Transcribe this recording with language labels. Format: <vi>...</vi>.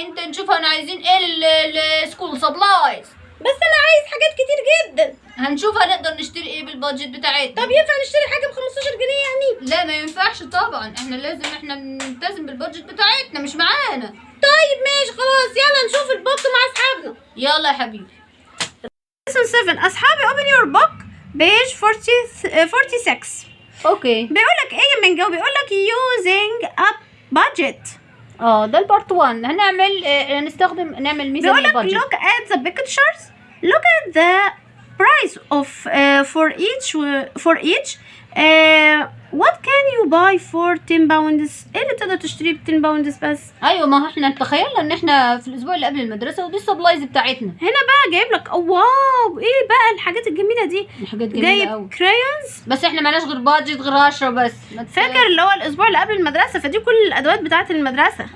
<ar>انت نشوف عايزين ايه السكول سبلايز. بس انا عايز حاجات كتير جدا. هنشوف هنقدر نشتري ايه بالبادجت بتاعتنا. طب ينفع نشتري حاجة ب15 جنيه يعني؟ لا ما ينفعش طبعا، احنا لازم نلتزم بالبادجت بتاعتنا مش معانا. طيب ماشي خلاص يلا نشوف البوك مع اصحابنا. يلا يا حبيبي.</ar> <en>lesson 7</en> <ar>اصحابي</ar> <en>open your book page 46. Okay.</en> <ar>بيقولك ايه يا منجاوي؟ بيقولك</ar> <en>using a budget.</en> <ar>ده البارت 1 هنعمل نعمل ميزانية بيقولك</ar> <en>budget. look at the pictures, look at the price of for each what can you buy for 10 pounds.</en> <ar>ايه اللي تقدر تشتريه ب 10 pounds بس؟ ايوه ما احنا تخيلنا ان احنا في الاسبوع اللي قبل المدرسه ودي السبلايز بتاعتنا. هنا بقى جايب لك واو ايه بقى الحاجات الجميله دي؟ حاجات جميله قوي. كرايونز بس احنا معناش غير بادجت غير 10 بس. فاكر اللي هو الاسبوع اللي قبل المدرسه، فدي كل الادوات بتاعه المدرسه.</ar>